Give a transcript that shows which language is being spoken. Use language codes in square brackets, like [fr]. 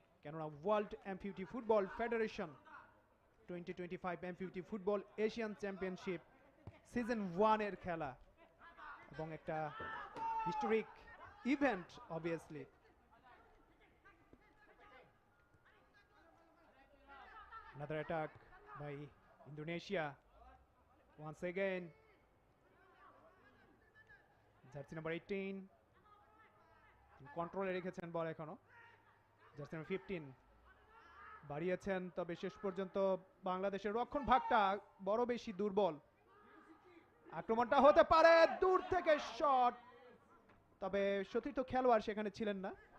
[bn] কেননা world এমপিটি football federation 2025 এমপিটি football Asian championship season 1 এর খেলা, এবং একটা historic event obviously. [en] Another attack by Indonesia once again. [bn] Jersey number 18 কন্ট্রোলে রেখেছেন বল, এখনো জার্সি নাম্বার 15 বাড়িয়েছেন, তবে শেষ পর্যন্ত বাংলাদেশের রক্ষণ ভাগটা বড় বেশি দুর্বল। আক্রমণটা হতে পারে দূর থেকে শট, তবে সতীর্থ খেলোয়াড় সেখানে ছিলেন না।